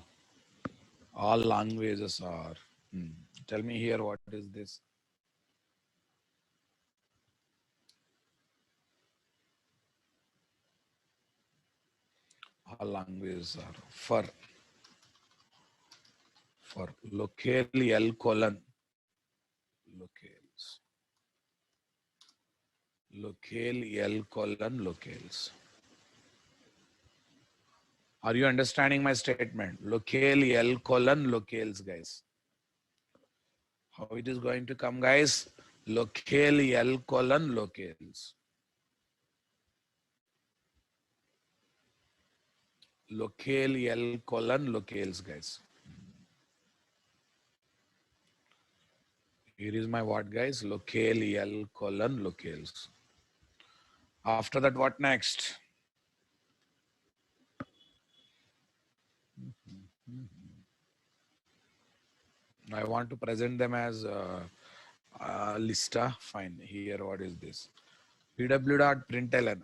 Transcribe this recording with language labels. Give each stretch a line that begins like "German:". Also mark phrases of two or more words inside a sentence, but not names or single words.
English: All languages are. Tell me here, what is this? All languages are for locale L colon locales. Locale L colon locales. Are you understanding my statement? Locale L colon locales, guys. How it is going to come, guys? Locale L colon locales. Locale L colon locales, guys. Here is my what, guys? Locale L colon locales. After that, what next? I want to present them as lista. Fine. Here, what is this? pw.println.